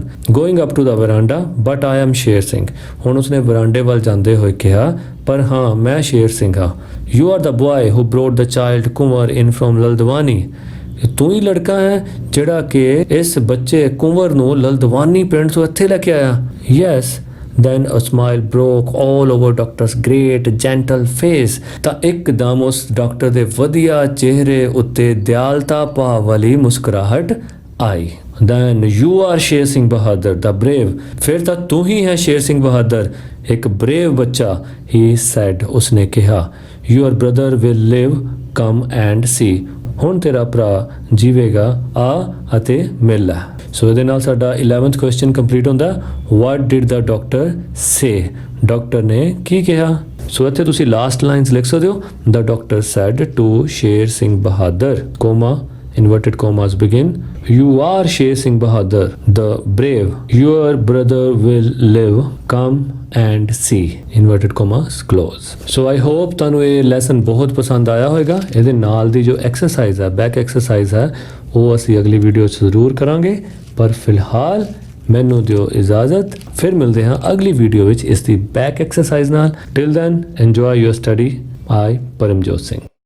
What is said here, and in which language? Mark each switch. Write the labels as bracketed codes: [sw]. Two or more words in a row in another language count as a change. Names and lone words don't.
[en] Going up to the veranda, but I am Sher Singh, [pa] ਹੁਣ ਉਸਨੇ ਵਰਾਂਡੇ ਵੱਲ ਜਾਂਦੇ ਹੋਏ ਕਿਹਾ, ਪਰ ਹਾਂ ਮੈਂ ਸ਼ੇਰ ਸਿੰਘ ਹਾਂ। [en] You are the boy who brought the child Kunwar in from Laldwani, [pa] ਤੂੰ ਹੀ ਲੜਕਾ ਹੈ ਜਿਹੜਾ ਕਿ ਇਸ ਬੱਚੇ ਕੁੰਵਰ ਨੂੰ ਲਲਦਵਾਨੀ ਪਿੰਡ ਤੋਂ ਇੱਥੇ ਲੈ ਕੇ ਆਇਆ। [en] ਯੈਸ। Then a smile broke all over doctor's great gentle face, [pa] ਤਾਂ ਇੱਕਦਮ ਉਸ ਡਾਕਟਰ ਦੇ ਵਧੀਆ ਚਿਹਰੇ ਉੱਤੇ ਦਿਆਲਤਾ ਭਾਵ ਵਾਲੀ ਮੁਸਕਰਾਹਟ ਆਈ। [en] Then you are ਸ਼ੇਰ ਸਿੰਘ ਬਹਾਦਰ the brave, [pa] ਫਿਰ ਤਾਂ ਤੂੰ ਹੀ ਹੈ ਸ਼ੇਰ ਸਿੰਘ ਬਹਾਦਰ, ਇੱਕ brave ਬੱਚਾ। [en] he said, [pa] ਉਸਨੇ ਕਿਹਾ, [en] your brother will live, come and see, [pa] ਹੁਣ ਤੇਰਾ ਭਰਾ ਜੀਵੇਗਾ, ਆ ਅਤੇ ਮਿਲ ਲੈ। ਸੋ ਇਹਦੇ ਨਾਲ ਸਾਡਾ 11th ਕੁਐਸਚਨ ਕੰਪਲੀਟ ਹੁੰਦਾ। [en] What did the doctor say, [pa] ਡਾਕਟਰ ਨੇ ਕੀ ਕਿਹਾ? ਸੋ ਇੱਥੇ ਤੁਸੀਂ ਲਾਸਟ ਲਾਈਨਸ ਲਿਖ ਸਕਦੇ ਹੋ। [en] The doctor said to Sher Singh Bahadur, comma, inverted commas begin, you are Sher Singh Bahadur the brave, your brother will live, come and see, inverted commas close। so I hope [pa] ਤੁਹਾਨੂੰ ਇਹ ਲੈਸਨ ਬਹੁਤ ਪਸੰਦ ਆਇਆ ਹੋਵੇਗਾ। ਇਹਦੇ ਨਾਲ ਦੀ ਜੋ ਐਕਸਰਸਾਈਜ਼ ਹੈ, [en] back exercise [pa] ਹੈ, ਉਹ ਅਸੀਂ ਅਗਲੀ ਵੀਡੀਓ 'ਚ ਜ਼ਰੂਰ ਕਰਾਂਗੇ। ਪਰ ਫਿਲਹਾਲ ਮੈਨੂੰ ਦਿਓ ਇਜਾਜ਼ਤ, ਫਿਰ ਮਿਲਦੇ ਹਾਂ ਅਗਲੀ ਵੀਡੀਓ ਵਿੱਚ ਇਸ ਦੀ [en] back exercise [pa] ਨਾਲ। [en] Till then enjoy your study। I ਪਰਮਜੋਤ ਸਿੰਘ।